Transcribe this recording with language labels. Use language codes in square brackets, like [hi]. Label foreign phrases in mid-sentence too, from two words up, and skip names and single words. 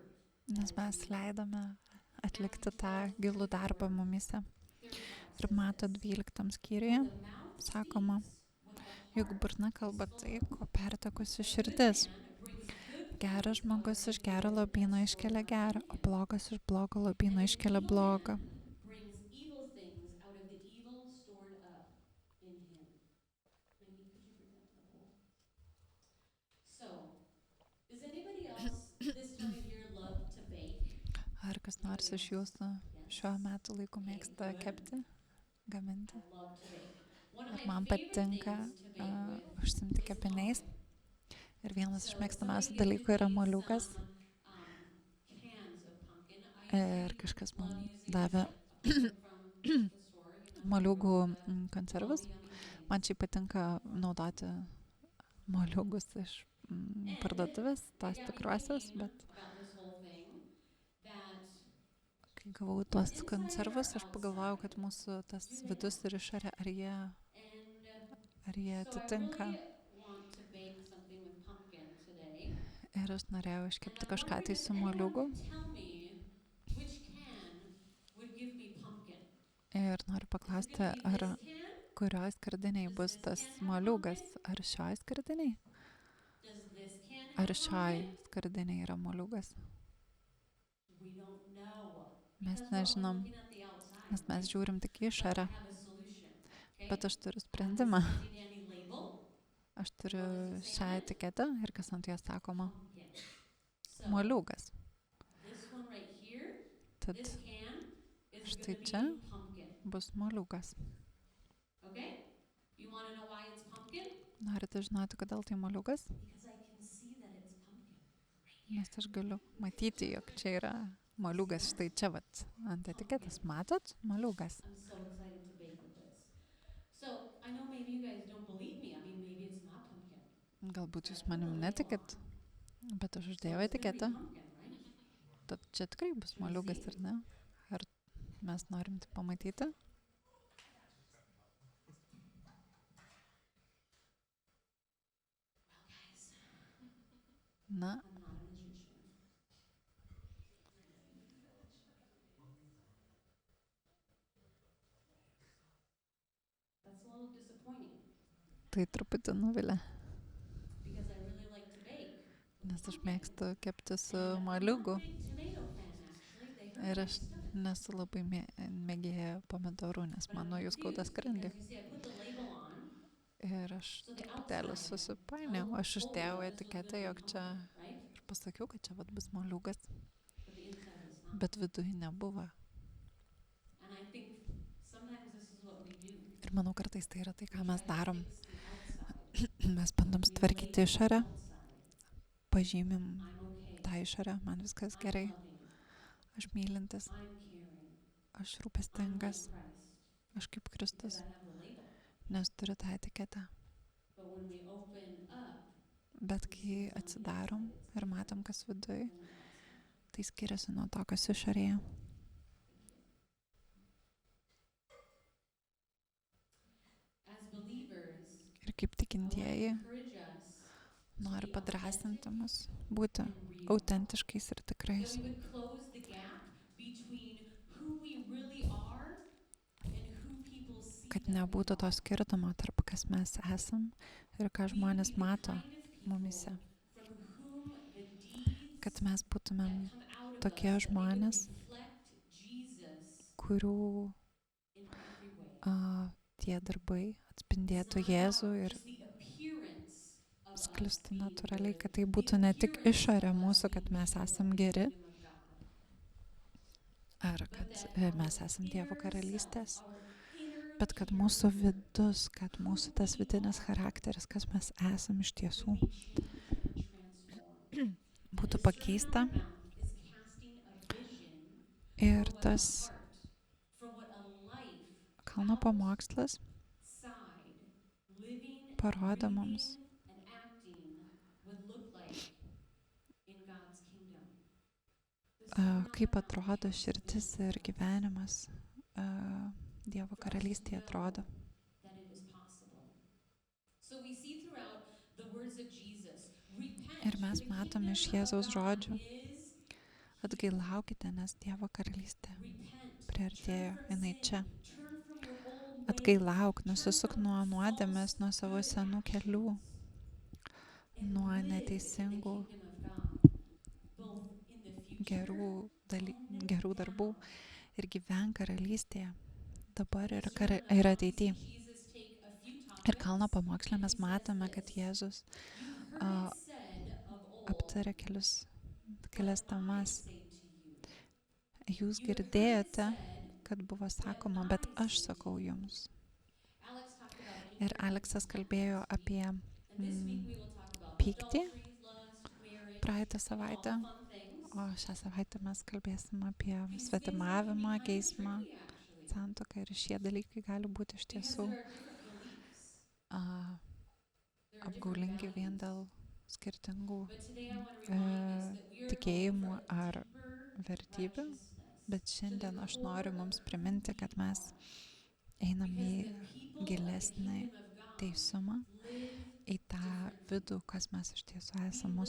[lt] nes [en] that [lt] mes [en] is in you. [lt] leidome atlikti tą gilų darbą mumise. 35 Ir Mato [en] says this. [lt] 12 skyriuje [en] For the mouth [lt] sakoma, [en] speaks what the [lt] juk [en] heart [lt] burna [en] is [lt] kalba [en] full [lt] tai, [en] of. [lt] ko pertekusi [en] A good [lt] širdis. [en] man brings good [lt] Geras [en] things out [lt] žmogus [en] of [lt] iš [en] the [lt] gero [en] good [lt] lobyno [en] that's [lt] iškelia [en] stored [lt] gerą, [en] up [lt] o [en] in him. [lt] blogas iš blogo lobyno [en] And an [lt] iškelia [en] evil [lt] blogą. [en] man brings evil things out of the evil stored up in him. Maybe could you bring up the bowl? So, does anybody else this time of year love to bake? [lt] Ar kas nors iš jūsų [en] Yes. [lt] šiuo metu laiku [en] Okay, [lt] mėgsta [en] good. [lt] kepti, gaminti? [en] I love to bake. One of [lt] Ir [en] my [lt] man [en] favorite [lt] patinka [en] things to bake with [lt] užsimti [en] is [lt] kepiniais. [en] pumpkin. [lt] Ir vienas iš [en] So [lt] mėgstamiausių [en] somebody [lt] dalykų [en] gifted [lt] yra [en] me [lt] moliūgas. [en] some cans of pumpkin. I [lt] Ir [en] usually [lt] kažkas [en] love [lt] man [en] using [lt] davė [en] just like a pumpkin from the store, you know, [lt] moliūgų [en] roast the [lt] konservus. [en] yummy things. [lt] Man šiaip patinka naudoti moliūgus iš parduotuvės, [en] It [lt] tos [en] got me [lt] tikruosios, [en] thinking [lt] bet [en] about this whole thing that [lt] kai gavau tuos [en] inside [lt] konservus, [en] or [lt] aš pagalvojau, [en] outside, [lt] kad mūsų tas [en] do they [lt] vidus ir [en] match? [lt] išorė, ar jie [en] And so I [lt] atitinka. [en] really want to bake something with pumpkin today. [lt] Ir aš norėjau [en] And [lt] iškepti [en] I'm [lt] kažką [en] wondering [lt] tai [en] if [lt] su [en] anyone [lt] moliūgu. [en] can tell me which can would give me pumpkin. [lt] Ir noriu [en] Is it [lt] paklausti, [en] gonna be [lt] ar [en] this can? [lt] kurioj skardiniai bus tas moliūgas, ar šioj skardiniai, [en] Does this can [lt] ar [en] have [lt] šioj [en] pumpkin? [lt] skardiniai yra moliūgas. [en] We don't know. [lt] Mes [en] Because we're only [lt] nežinom, [en] looking at the outside, [lt] nes mes [en] right? [lt] žiūrim tik į [en] But I [lt] išorę. [en] have a solution. Okay? [lt] Bet aš turiu [en] I have [lt] sprendimą. [en] this handy dandy label. [lt] Aš turiu [en] What does it say [lt] šią [en] on it? [lt] etiketę ir kas ant jos sakoma [en] Pumpkin. So [lt] moliūgas. [en] this one right here, [lt] Tad [en] this can is [lt] štai [en] gonna [lt] čia [en] be pumpkin. [lt] bus moliūgas. [en] Okay? You want to know why it's pumpkin? [lt] Norite žinoti, kodėl tai moliūgas? [en] Because I can see that it's pumpkin. Right here. [lt] Nes aš galiu matyti, jog čia yra moliūgas. Štai čia vat ant etiketės. Matot? Moliūgas. [en] I'm so excited to bake with this. So I know maybe you guys don't believe me. I mean, maybe it's not pumpkin. [lt] Galbūt jūs manim netikit, bet aš [en] So [lt] uždėjau [en] it's gonna be [lt] etiketę. [en] pumpkin, right? [lt] Tad čia tikrai bus moliūgas, ar ne? Ar mes norim tai pamatyti? [en] Well, guys, [lt] Na, [en] I'm not a magician. That's a little disappointing [lt] tai truputį nuvilia. [en] because I really like to bake. [lt] Nes aš mėgstu kepti su [en] And I'm not a [lt] moliūgu. [en] big tomato fan, actually. They hurt [lt] Ir [en] my [lt] aš [en] stomach. [lt] nesu labai mėgėja pomidorų, nes [en] But I'm [lt] man nuo jų skauda [en] confused [lt] skrandį. [en] because you see, I put the label on. [lt] Ir aš [en] So the [lt] truputėlį [en] outside [lt] susipainiau. [en] told [lt] Aš uždėjau [en] Ola this was [lt] etiketę, [en] gonna be [lt] jog čia [en] hard, right? [lt] ir pasakiau, kad čia vat bus moliūgas, [en] But the inside was not. [lt] bet viduje nebuvo. [en] And I think sometimes this is what we do. [lt] Ir manau, kartais tai yra tai, [en] We [lt] ką [en] try [lt] mes [en] to [lt] darom. [en] fix the outside. [lt] Mes bandom [en] We [lt] sutvarkyti [en] label the [lt] išorę, [en] outside. [lt] pažymim [en] I'm okay. [lt] tą išorę, man viskas [en] I'm [lt] gerai, [en] loving. [lt] aš mylintis, [en] I'm caring. [lt] aš [en] I'm [lt] rūpestingas, [en] like Christ. [lt] aš kaip [en] Because [lt] Kristus, [en] I have the label. [lt] nes turiu tą etiketę. [en] But when we open up, [lt] Bet kai atsidarom ir matom, kas viduj, [en] then the outside. [lt] tai skiriasi nuo to, kas išorėje. [en] As believers, [lt] Ir kaip [en] I want to [lt] tikintieji [en] encourage us [lt] nori [en] be [lt] padrasinti [en] authentic [lt] mus būti [en] and real. [lt] autentiškais ir [en] That [lt] tikrais. [en] we would close the gap between who we really are and who people see [lt] Kad [en] that we [lt] nebūtų to [en] are. [lt] skirtumo tarp kas mes esam ir ką [en] We would [lt] žmonės [en] be the [lt] mato [en] kind of people [lt] mumise. [en] from whom the deeds [lt] Kad mes būtumėm [en] that come out of [lt] tokie [en] us, that they would [lt] žmonės, [en] reflect Jesus [lt] kurių [en] in every way. [lt] tie darbai atspindėtų [en] It's not [lt] Jėzų [en] about [lt] ir [en] just the appearance of us [lt] sklistų [en] being [lt] natūraliai, [en] good, [lt] kad tai [en] the [lt] būtų ne tik [en] appearance [lt] išorė [en] of us [lt] mūsų, kad [en] being [lt] mes [en] people [lt] esam [en] of the [lt] geri, [en] kingdom of God. [lt] ar [en] But [lt] kad [en] that [lt] mes [en] our [lt] esam Dievo [en] inner [lt] karalystės, [en] self, our inner [lt] bet kad [en] character, [lt] mūsų vidus, kad mūsų tas [en] who we [lt] vidinis [en] are, [lt] charakteris, kas mes esam iš tiesų, [en] would be changed and transformed. [lt] būtų [en] And the [lt] pakeista. [en] Sermon on the Mount is casting a vision [lt] Ir [en] for what [lt] tas [en] a heart, for what a life [lt] kalno pamokslas [en] outside, living, [lt] parodo [en] breathing, [lt] mums, [en] and acting would look like in God's kingdom. The Sermon on the [lt] kaip [en] Mount [lt] atrodo [en] has [lt] širdis [en] been [lt] ir gyvenimas Dievo karalystėje atrodo. [en] that it is possible. So we see throughout the words of Jesus, repent, [lt] Ir mes [en] for the [lt] matom [en] kingdom [lt] iš [en] of [lt] Jėzaus [en] God [lt] žodžių, [en] is [lt] atgailaukite, nes Dievo karalystė [en] repent, [lt] priartėjo, [en] turn from [lt] jinai [en] sin, [lt] čia. [en] turn from your old ways, [lt] Atgailauk, [en] turn [lt] nusisuk [en] from [lt] nuo [en] false [lt] nuodėmės, nuo savo [en] good [lt] senų kelių, [en] actions, and [lt] nuo [en] live in the [lt] neteisingų [en] kingdom of God, both in the future, [lt] gerų darbų [en] now. [lt] ir gyvenk karalystėje, dabar [en] In [lt] ir, [en] the Sermon on the [lt] ir [en] Mount, we [lt] ateityje. [en] see Jesus take a few [lt] Ir kalno [en] topics, [lt] pamokslė mes [en] and he [lt] matome, [en] says [lt] kad [en] this, [lt] Jėzus [en] "You've heard a, it said of old, [lt] aptarė kelias [en] but I [lt] temas. [en] say to you." [lt] Jūs [en] You have heard it [lt] girdėjote, [en] said, [lt] kad buvo [en] but [lt] sakoma, [en] I [lt] bet aš [en] say to [lt] sakau [en] you. [lt] jums. [en] Alex talked about [lt] Ir [en] anger [lt] Aleksas kalbėjo [en] last week. [lt] apie [en] And this week we will talk about [lt] pyktį [en] adultery, lust, marriage, [lt] praeitą [en] and all [lt] savaitę, [en] the fun things. [lt] o šią savaitę mes kalbėsim apie [en] These things that [lt] svetimavimą, [en] can be kind of [lt] geismą, [en] tricky, actually, [lt] santuoką ir šie dalykai gali būti iš [en] because [lt] tiesų [en] there are different beliefs. a, There are different [lt] apgaulingi vien [en] values. [lt] dėl skirtingų [en] But today I want to remind us that we are going [lt] tikėjimų [en] for a [lt] ar [en] deeper [lt] vertybių, [en] righteousness, [lt] bet [en] to the [lt] šiandien aš [en] core [lt] noriu [en] of [lt] mums [en] who [lt] priminti, [en] we [lt] kad mes [en] are. [lt] einam [en] Because [lt] į [en] the people of the [lt] gilesnį [en] kingdom of God [lt] teisumą, [en] live [lt] į tą [en] differently. [lt] vidų, kas mes iš tiesų [en] We [lt] esame mūsų